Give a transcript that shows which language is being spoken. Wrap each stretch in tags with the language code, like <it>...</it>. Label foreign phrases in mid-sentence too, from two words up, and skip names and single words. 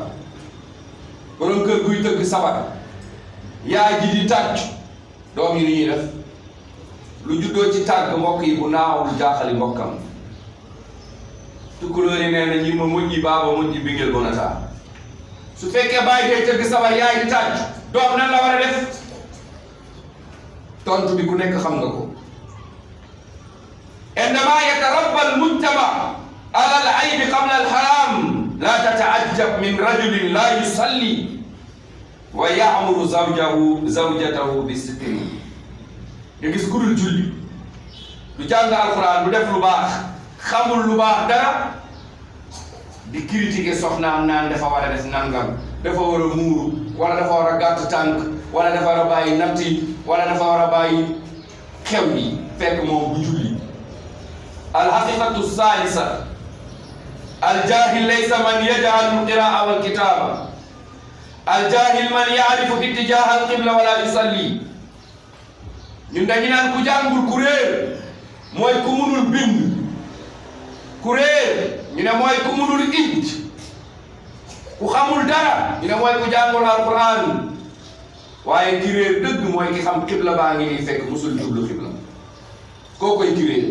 <wo>borom kër guy tëgg sabar yaay ji di tàcc doom yi ni ñuy def lu juddoo ci tàgg mbokk yi bu naawul jaaxali mbokkam tukkulóor yi nee na ñi ma mujji baaba mujji bingel bonataa su fekkee bàyyi day tëgg sabar yaay di tàcc doom nan la war a def tontu bi ku nekk xam nga ko.</wo> <ar>عندما يتربى المجتمع على العيب قبل الحرام لا تتعجب من رجل لا يصلي ويأمر زوجته بالستر.</ar> <wo>nga gis ku dul julli du jàng alxuraan du def lu baax xamul lu baax dara di critiquer soxnaam naan dafa war a def nangam dafa war a muuru wala dafa war a gàtt tànk wala dafa war a bàyyi natt yi wala dafa war a bàyyi xew yi fekk moom du julli.</wo> <ar>الحقيقة الثالثة الجاهل ليس من يجهل القراءة والكتابة الجاهل من يعرف اتجاه القبلة ولا يصلي.</ar> <wo>ñun dañu naan ku jàngul ku réer mooy ku munul bind ku réer ñu ne mooy ku munul ij ku xamul dara ñu ne mooy ku jàngul alquran waaye ki réer dëgg mooy ki xam qibla baa ngi nii fekk musul jublu qibla koo koy ki réer.</wo>